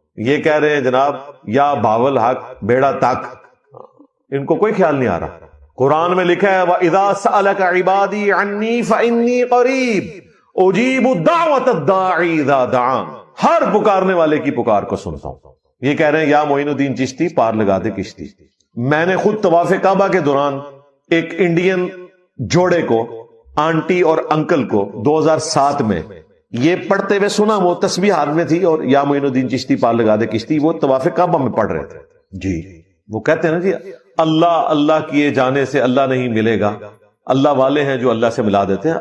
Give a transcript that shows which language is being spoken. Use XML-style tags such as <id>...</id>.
<ur>یہ کہہ رہے ہیں جناب یا باول حق بیڑا تک, ان کو کوئی خیال نہیں آ رہا.</ur> <ar>قرآن میں لکھا ہے وَإِذَا سَأَلَكَ عِبَادِي عَنِّي فَإِنِّي قَرِيبٌ أُجِيبُ دَعْوَةَ الدَّاعِ إِذَا دَعَانِ.</ar> <ur>ہر پکارنے والے کی پکار کو سنتا ہوں. یہ کہہ رہے ہیں یا معین الدین چشتی پار لگا دے کشتی. میں نے خود طواف کعبہ کے دوران ایک انڈین جوڑے کو, آنٹی اور انکل کو 2007 میں یہ پڑھتے ہوئے سنا. وہ تسبیح ہاتھ میں تھی اور یا معین الدین چشتی پار لگا دے کشتی وہ طواف کعبہ میں پڑھ رہے تھے. جی وہ کہتے ہیں نا جی اللہ اللہ کیے جانے سے اللہ نہیں ملے گا, اللہ والے ہیں جو اللہ سے ملا دیتے ہیں.</ur>